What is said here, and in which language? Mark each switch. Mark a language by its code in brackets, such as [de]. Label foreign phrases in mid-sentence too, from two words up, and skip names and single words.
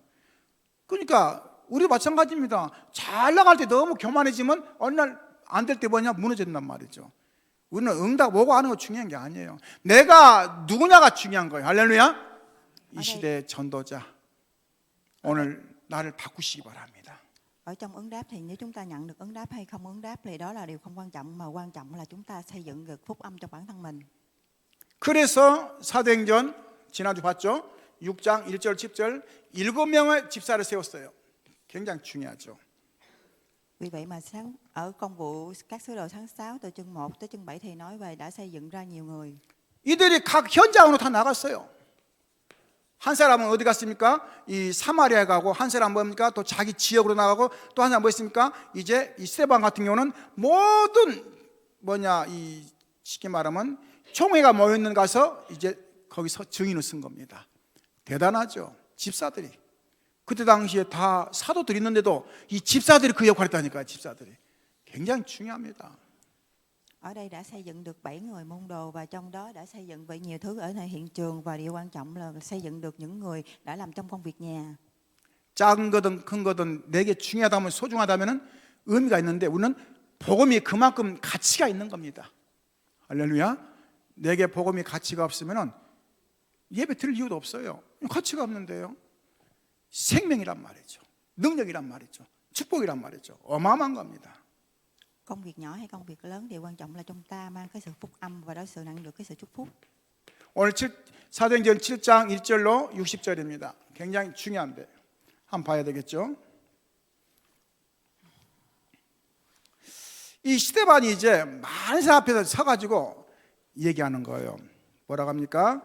[ko] 그러니까 우리 마찬가지입니다. 잘 나갈 때 너무 교만해지면 어느 날 안 될 때 뭐냐? 무너진단 말이죠. 우리는 응답 오고 하는 거 중요한 게 아니에요. 내가 누구냐가 중요한 거예요. 할렐루야. 이 시대의 전도자, 오늘 나를 바꾸시기 바랍니다. [vi] Ở trong ứng đáp thì nếu chúng ta nhận được ứng đáp hay không ứng đáp thì đó là điều không quan trọng, mà quan trọng là chúng ta xây dựng được phúc âm trong bản thân mình. [ko] 그래서 사도행전 지난주 봤죠? 6장 1절 10절 7명의 집사를 세웠어요. 굉장히 중요하죠. [vi] Vì vậy mà ở công vụ các sứ đồ tháng 6 từ chương 1 tới chương 7 thì nói về đã xây dựng ra nhiều người. [ko] 이들이 각 현장으로 다 나갔어요. 한 사람은 어디 갔습니까? 이 사마리아에 가고, 한 사람은 뭡니까? 또 자기 지역으로 나가고, 또 한 사람은 뭐 있습니까? 이제 이 스데반 같은 경우는 모든 이 쉽게 말하면 총회가 모여있는 가서 이제 거기서 증인을 쓴 겁니다. 대단하죠. 집사들이. 그때 당시에 다 사도들이 있는데도 이 집사들이 그 역할을 했다니까요. 집사들이. 굉장히 중요합니다. [vi] Ở đây đã xây dựng được 7 người môn đồ và trong đó đã xây dựng vậy nhiều thứ ở nơi hiện trường, và điều quan trọng là xây dựng được những người đã làm trong công việc nhà. [ko] 작은 거든 큰 거든 내게 중요하다면 소중하다면 의미가 있는데, 우리는 복음이 그만큼 가치가 있는 겁니다. 할렐루야. 내게 복음이 가치가 없으면 예배 드릴 이유도 없어요. 가치가 없는데요. 생명이란 말이죠. 능력이란 말이죠. 축복이란 말이죠. 어마어마한 겁니다. [vi] Công việc nhỏ hay công việc lớn, điều quan trọng là chúng ta mang cái sự phúc âm và đối xử nhận được cái sự chúc phúc. [ko] 오늘 사도행전 7장 1절로 60절입니다. 굉장히 중요한데 한번 봐야 되겠죠. 이 스데반이 이제 많은 사람 앞에서 서가지고 얘기하는 거예요. 뭐라고 합니까?